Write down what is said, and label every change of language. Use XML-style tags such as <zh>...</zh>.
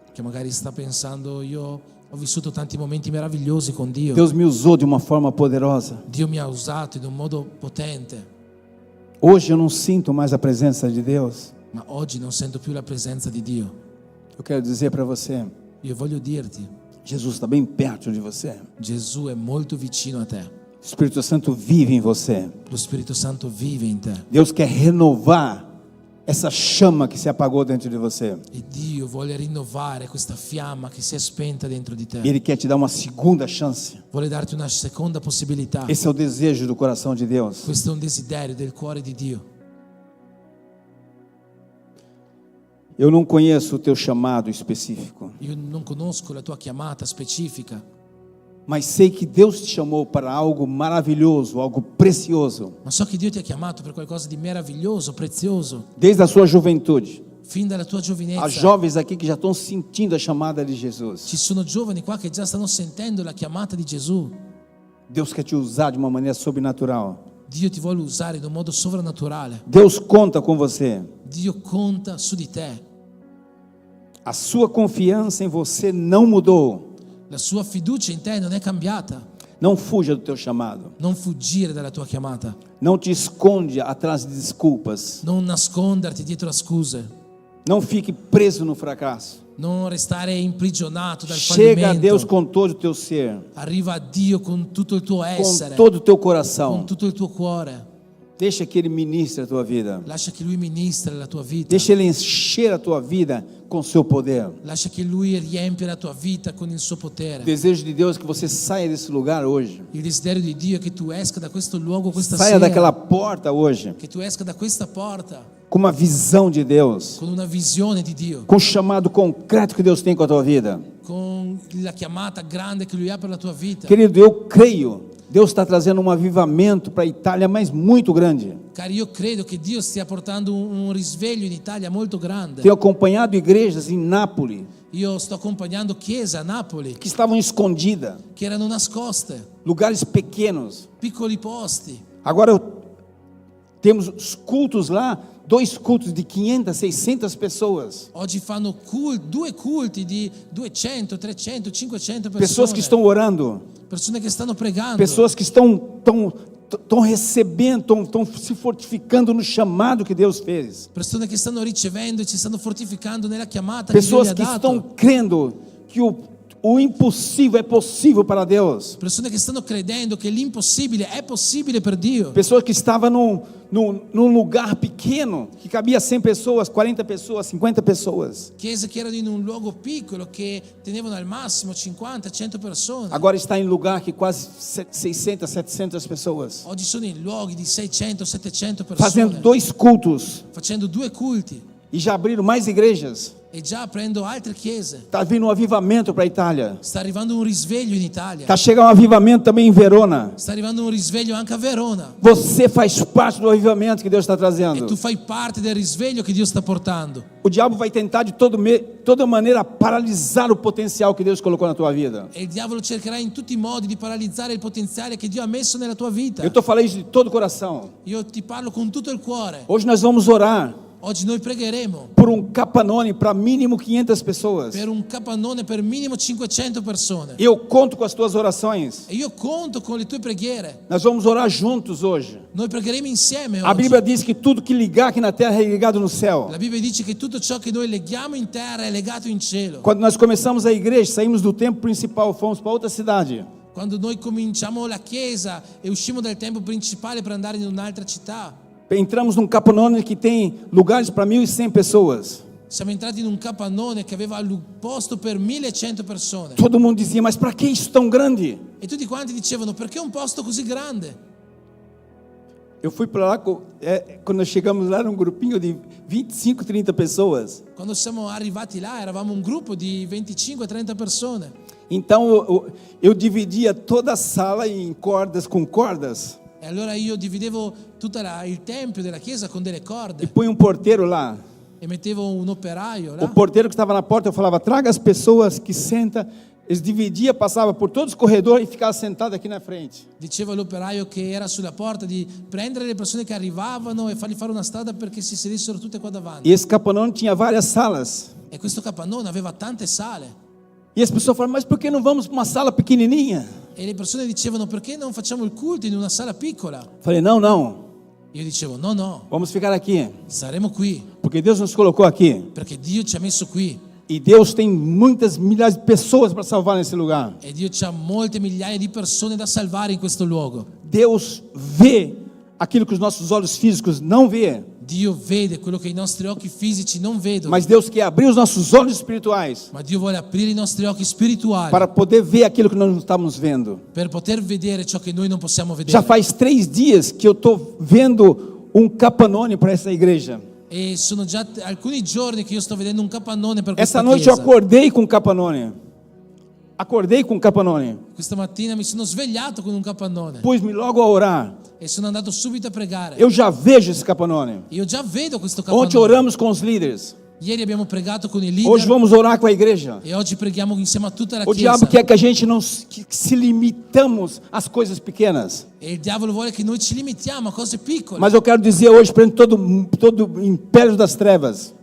<it>che magari sta pensando: io ho vissuto tanti momenti meravigliosi con Dio.</it> <pt>Deus me usou de uma forma poderosa.</pt> <it>Dio mi ha usato in un modo potente,</it> <pt>Hoje eu não sinto mais a presença de Deus.</pt> <it>ma oggi non sento più la presenza di Dio.</it> <pt>Eu quero dizer para você,</pt> <it>Io voglio dirti,</it> <pt>Jesus está bem perto de você.</pt> <it>Gesù è molto vicino a te.</it> <pt>O Espírito Santo vive em você.</pt> <it>Lo Spirito Santo vive in te.</it> <pt>Deus quer renovar essa chama que se apagou dentro de você.</pt> <it>E Dio vuole rinnovare questa fiamma che si è spenta dentro di E te.</it> <pt>Ele quer te dar uma segunda chance.</pt> <it>Vuole darti una seconda possibilità.</it> <pt>Esse é o desejo do coração de Deus.</pt> <it>Questo è un desiderio del cuore di Dio.</it> <pt>Eu não conheço o teu chamado específico,</pt> <it>Io non conosco la tua chiamata specifica,</it> <pt>mas sei que Deus te chamou para algo maravilhoso, algo precioso.</pt> <it>ma so che Dio ti ha chiamato per qualcosa di meraviglioso, prezioso,</it> <pt>Desde a sua juventude,</pt> <it>fin dalla tua</it> <pt>Há</pt> <it>giovinezza.</it> <pt>jovens aqui que já estão sentindo a chamada de Jesus.</pt> <it>Ci sono giovani qua che già stanno sentendo la chiamata di Gesù.</it> <pt>Deus quer te usar de uma maneira sobrenatural.</pt> <it>Dio ti vuole usare in un modo sovrannaturale.</it> <pt>Deus conta com você.</pt> <it>Dio conta su di te.</it> <pt>A sua confiança em você não mudou.</pt> <it>La sua fiducia in te non è cambiata.</it> <pt>Não fuja do teu chamado.</pt> <it>Non fuggire dalla tua chiamata.</it> <pt>Não te esconde atrás de desculpas.</pt> <it>Non nasconderti dietro a scuse.</it> <pt>Não fique preso no fracasso.</pt> <it>Non restare imprigionato dal</it> <pt>Chega a Deus</pt> <it>fallimento.</it> <pt>com todo o teu ser,</pt> <it>Arriva a Dio con tutto il tuo</it> <pt>com</pt> <it>essere,</it> <pt>todo o teu</pt> <it>con</it> <pt>coração.</pt> <it>tutto il tuo cuore.</it> <pt>Deixa que Ele ministre a tua vida.</pt> <it>Lascia che Lui ministri la tua vita.</it> <pt>Deixa Ele encher a tua vida com seu poder.</pt> <it>Lascia che Lui riempia la tua vita con il suo</it> <pt>O</pt> <it>potere.</it> <pt>desejo de Deus é que você saia desse lugar hoje.</pt> <it>Il desiderio di Dio è che tu esca da questo luogo questa</it> <pt>Saia</pt> <it>sera.</it> <pt>daquela porta hoje</pt> <it>Che tu esca da questa porta</it> <pt>com uma visão de Deus,</pt> <it>con una visione di Dio,</it> <pt>com o chamado concreto que Deus tem com a tua vida.</pt> <it>con la chiamata grande che Lui ha per la tua vita.</it> <pt>Querido, eu creio, Deus está trazendo um avivamento para a Itália, mas muito grande.</pt> <it>Cari, io credo che Dio stia portando un risveglio in Italia molto grande.</it> <pt>Tenho acompanhado igrejas em Nápoles</pt> <it>Io sto accompagnando chiese a Napoli</it> <pt>que estavam escondidas,</pt> <it>che erano nascoste,</it> <pt>lugares pequenos.</pt> <it>piccoli posti.</it> <pt>Agora temos os cultos lá, 2 cultos de 500, 600 pessoas.</pt> <it>Oggi fanno due culti di 200, 300, 500 persone.</it> <pt>Pessoas que estão orando,</pt> <it>Persone che stanno pregando.</it> <pt>pessoas que estão recebendo, estão se fortificando no chamado que Deus fez.</pt> <it>Persone che stanno ricevendo e si stanno fortificando nella chiamata che Dio</it> <pt>Pessoas</pt> <it>gli ha</it> <pt>que</pt> <it>dato.</it> <pt>estão crendo que o impossível é possível para Deus.</pt> <it>Persone che stanno credendo che l'impossibile è possibile per Dio.</it> <pt>Pessoas que estavam num lugar pequeno, que cabia 100 pessoas, 40 pessoas, 50 pessoas.</pt> <it>Chiese che erano in un luogo piccolo che tenevano al massimo 50, 100 persone.</it> <pt>Agora está em lugar que quase 600, 700 pessoas.</pt> <it>Oggi sono in luoghi di 600, 700</it> <pt>Fazendo 2 cultos.</pt> <it>Facendo 2 culti.</it> <pt>E já abriram mais igrejas.</pt> <it>E già aprendo altre chiese.</it> <pt>Está vindo um avivamento para a Itália.</pt> <it>Sta arrivando un risveglio in Italia.</it> <pt>Está chegando um avivamento também em Verona.</pt> <it>Sta arrivando un risveglio anche a Verona.</it> <pt>Você faz parte do avivamento que Deus está</pt> <it>E</it> <pt>trazendo.</pt> <it>tu fai parte del risveglio che Dio sta portando.</it> <pt>O diabo vai tentar de toda maneira paralisar o potencial que Deus colocou na tua vida.</pt> <it>E il diavolo cercherà in tutti i modi di paralizzare il potenziale che Dio ha messo nella tua vita.</it> <pt>Eu estou falando isso de todo o coração.</pt> <it>Io ti parlo con tutto il cuore.</it> <pt>Hoje nós vamos orar</pt> <it>Oggi noi pregheremo</it> <pt>por capanone para mínimo 500 pessoas.</pt> <it>per un capannone per minimo 500 persone.</it> <pt>Eu conto com as tuas orações.</pt> <it>E io conto con le tue preghiere.</it> <pt>Nós vamos orar juntos hoje.</pt> <it>Noi pregheremo insieme</it> <pt>A</pt> <it>oggi.</it> <pt>Bíblia diz que tudo que ligar aqui na terra é ligado no céu.</pt> <it>La Bibbia dice che tutto ciò che noi leghiamo in terra è legato in cielo.</it> <pt>Quando nós começamos a igreja, saímos do templo principal, fomos para outra cidade.</pt> <it>Quando noi cominciamo la chiesa e uscimmo dal tempio principale per andare in un'altra città,</it> <pt>Entramos num capanone que tem lugares para 1.100 pessoas.</pt> <it>siamo entrati in un capannone che aveva posto per 1100 persone.</it> <pt>Todo mundo dizia, mas para que isso tão grande?</pt> <it>E tutti quanti dicevano, perché un posto così grande?</it> <pt>Eu fui para lá, quando nós chegamos lá, era um grupinho de 25, 30 pessoas.</pt> <it>Quando siamo arrivati là eravamo un gruppo di 25-30 persone.</it> <pt>Então eu dividia toda a sala em cordas, com cordas.</pt> <it>E allora io dividevo tutto il tempio della chiesa con delle</it> <pt>E</pt> <it>corde</it> <pt>punha um porteiro lá.</pt> <it>e mettevo un operaio</it> <pt>O</pt> <it>là.</it> <pt>porteiro que estava na porta, eu falava, traga as pessoas que sentam. Eles dividiam, passavam por todos os corredores e ficavam sentados aqui na frente.</pt> <it>Dicevo all'operaio che era sulla porta di prendere le persone che arrivavano e fargli fare una strada perché si sedessero tutte qua davanti.</it> <pt>E esse capanone tinha várias salas.</pt> <it>E questo capannone aveva tante sale.</it> <pt>E as pessoas falavam, mas por que não vamos para uma sala pequenininha?</pt> <it>E le persone dicevano, perché non facciamo il culto in una sala piccola?</it> <pt>Falei, não, não,</pt> <it>Io dicevo, no, no,</it> <pt>vamos ficar aqui.</pt> <it>saremo qui,</it> <pt>Porque Deus nos colocou aqui.</pt> <it>perché Dio ci ha messo qui.</it> <pt>E Deus tem muitas milhares de pessoas para salvar nesse lugar.</pt> <it>E Dio ha molte migliaia di persone da salvare in questo luogo.</it> <pt>Deus vê aquilo que os nossos olhos físicos não vê.</pt> <it>Dio vede quello che i nostri occhi fisici non vedono.</it> <pt>Mas Deus quer abrir os nossos olhos espirituais</pt> <it>Ma Dio vuole aprire i nostri occhi spirituali</it> <pt>para poder ver aquilo que nós não estamos vendo.</pt> <it>per poter vedere ciò che noi non possiamo vedere.</it> <pt>Já faz 3 dias que eu estou vendo um capanone para essa igreja.</pt> <it>E sono già alcuni giorni che io sto vedendo un capannone per questa</it> <pt>Essa noite eu</pt> <it>chiesa.</it> <pt>acordei com um capanone. Acordei com um capanone.</pt> <it>Questa mattina mi sono svegliato con un capannone</it> <pt>Pus-me logo a orar.</pt> <it>e sono andato subito a pregare.</it> <pt>Eu já vejo esse capanone.</pt> <it>Io già vedo questo capannone.</it> <pt>Ontem oramos com os líderes.</pt> <it>Ieri abbiamo pregato con i</it> <pt>Hoje</pt> <it>leader</it> <pt>vamos orar com a igreja.</pt> <it>e oggi preghiamo insieme a tutta la</it> <pt>O diabo</pt> <it>Chiesa.</it> <pt>quer que a gente não que se limitamos às coisas pequenas.</pt> <it>E il diavolo vuole che noi ci limitiamo a cose piccole.</it> <pt>Mas eu quero dizer hoje para todo o império das trevas,</pt>